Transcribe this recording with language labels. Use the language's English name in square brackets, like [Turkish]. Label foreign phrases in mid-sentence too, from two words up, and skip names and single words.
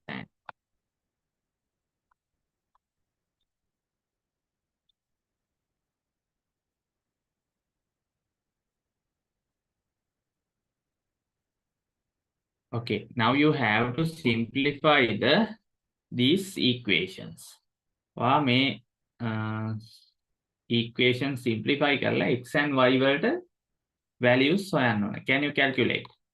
[English] And okay, now you have to simplify these equations. [Sinhala] වා මේ [English] equation simplify [Sinhala] කරලා [English] x and y [Sinhala] වලට values හොයන්න ඕන. [English] Can you calculate?